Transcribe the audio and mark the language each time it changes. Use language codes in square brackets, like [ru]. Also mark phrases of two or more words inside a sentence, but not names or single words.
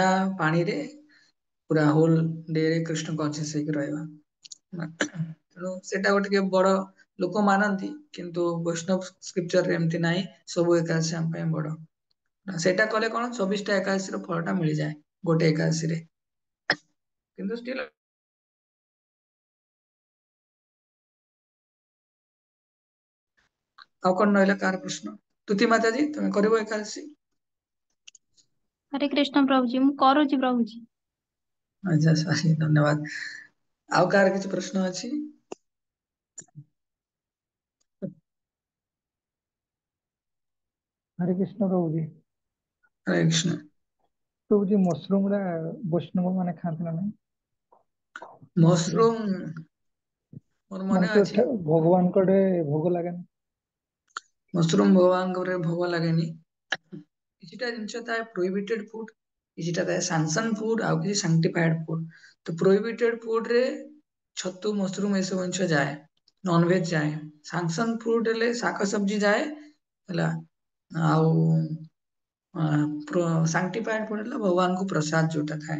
[or] ପାଣିରେ ପୁରା ହୋଲ ଡେରେ କୃଷ୍ଣ କନସିୟସ ହେଇକି ରହିବା ତେଣୁ ସେଇଟା ଗୋଟେ ଟିକେ ବଡ ଲୋକ ମାନନ୍ତି କିନ୍ତୁ ବୈଷ୍ଣବ ସ୍କ୍ରିପଚରରେ ଏମିତି ନାହିଁ ସବୁ ଏକାଦଶୀ ଆମ ପାଇଁ ବଡ ସେଇଟା କଲେ କଣ 24ଟା ଏକାଦଶୀର ଫଳ ଟା ମିଳିଯାଏ ଗୋଟେ ଏକାଦଶୀରେ କିନ୍ତୁ ଷ୍ଟିଲ୍ ଆଉ କଣ ରହିଲା କାହାର ପ୍ରଶ୍ନ ତୁତି ମାତାଜୀ ତମେ କରିବ ଏକାଦଶୀ ହରେ କୃଷ୍ଣ ପ୍ରଭୁଜୀ ମୁଁ କରୁଛି ପ୍ରଭୁଜୀ ଆଚ୍ଛା ସାହି ଧନ୍ୟବାଦ ଆଉ କାହାର କିଛି ପ୍ରଶ୍ନ ଅଛି [hi] हरे कृष्ण प्रभु जी [or] ହରେ କୃଷ୍ଣ [hi] प्रभु जी मशरूम रा वैष्णव माने खाते ना नहीं मशरूम [or] ମସରୁମ ମୋର ମନେ ମାନେ ତ ଅଛି ଭଗବାନ କଡେ ଭୋଗ ଲାଗେନି ମସରୁମ ଭଗବାନଙ୍କ ଭୋଗ ଲାଗେନି କିଛିଟା ଜିନିଷ ଥାଏ [en] prohibited food [or] କିଛିଟା ଥାଏ [en] sanction food [or] ଆଉ କିଛି [en] sanctified food [or] ତ [en] prohibited food [or] ରେ ଛତୁ ମସରୁମ ଏସବୁ ଜିନିଷ ଯାଏ ନନଭେଜ ଯାଏ [en] sanction food [or] ହେଲେ ଶାକ ସବଜି ଯାଏ ହେଲା ଆଉ [en] sanctified food [or] ହେଲା ଭଗବାନଙ୍କୁ ପ୍ରସାଦ ଯୋଉଟା ଥାଏ।